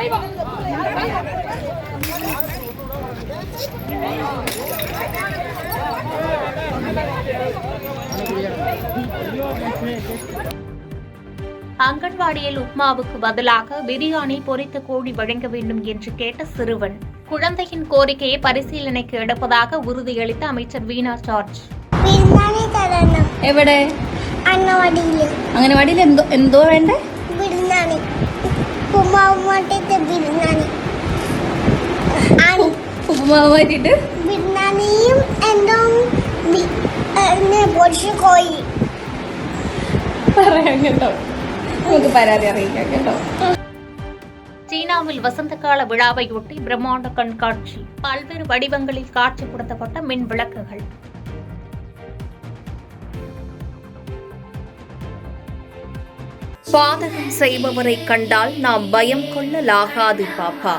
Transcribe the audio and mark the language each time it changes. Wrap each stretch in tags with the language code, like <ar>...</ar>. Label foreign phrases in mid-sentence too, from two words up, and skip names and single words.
<ta>அங்கன்வாடியில் உப்மாவுக்கு பதிலாக பிரியாணி பொரித்த கோழி வழங்க வேண்டும் என்று கேட்ட சிறுவன். குழந்தையின் கோரிக்கையை பரிசீலனைக்கு எடுப்பதாக உறுதியளித்த அமைச்சர் വീണ ജോർജ്.</ta> <ml>എവിടെ അംഗനവാടിയിൽ എന്തോ വേണ്ടേ? ഉപ്പുമാവ് മാറ്റിട്ട് ബിരിയാണിയും എന്തോ കോഴി പറയാം കേട്ടോ, നമുക്ക് പരാതി അറിയിക്കാം കേട്ടോ.</ml> <ta>சீனாவில் வசந்த கால விழாவையொட்டி பிரம்மாண்ட கண்காட்சி. பல்வேறு வடிவங்களில் காட்சிப்படுத்தப்பட்ட மின் விளக்குகள். பாதகம் செய்பவரை கண்டால் நாம் பயம் கொள்ளலாகாது பாப்பா.</ta>